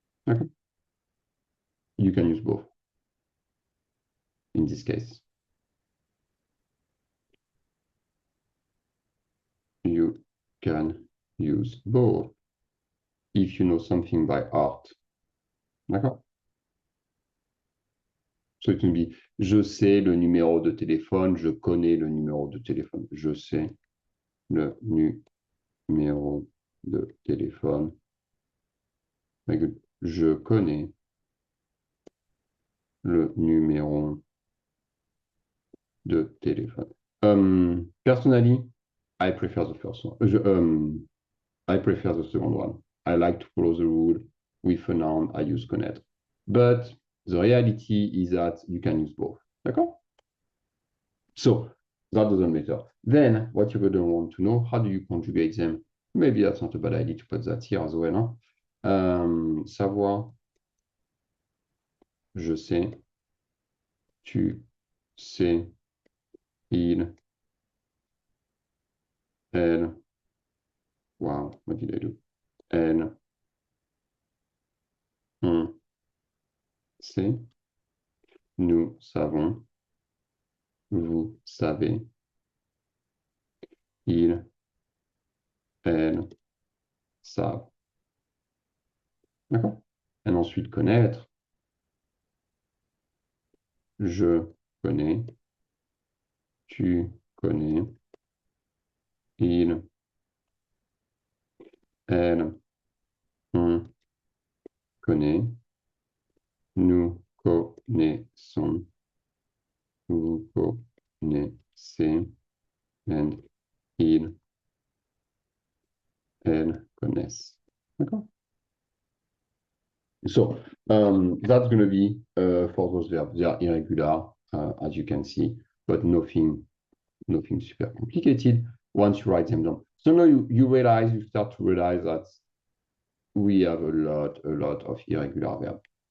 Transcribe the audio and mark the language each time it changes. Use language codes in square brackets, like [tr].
[en] Okay. You can use both in this case. You can use both if you know something by heart. [fr] D'accord? [en] So it can be, [fr] je sais le numéro de téléphone, je connais le numéro de téléphone. Je sais le numéro de téléphone. [en] Very good. [fr] Je connais le numéro de téléphone. [en] Personally, I prefer the first one. I prefer the second one. I like to follow the rule. With a noun, I use connaître. But the reality is that you can use both. [fr] D'accord? [en] So that doesn't matter. Then what you're going to want to know, how do you conjugate them? Maybe that's not a bad idea to put that here as well. Huh? [fr] Savoir, je sais, tu sais, il, elle. [en] Wow, what did I do? [fr] Elle, on sait, nous savons, vous savez, il, elle, savent. D'accord? Et ensuite, connaître. Je connais, tu connais, il, elle, on connaît, nous connaissons, vous connaissez, and il, elle connaissent. D'accord? [en] So that's going to be for those verbs. They are irregular, as you can see, but nothing super complicated once you write them down. So now you start to realize that we have a lot of irregular verbs.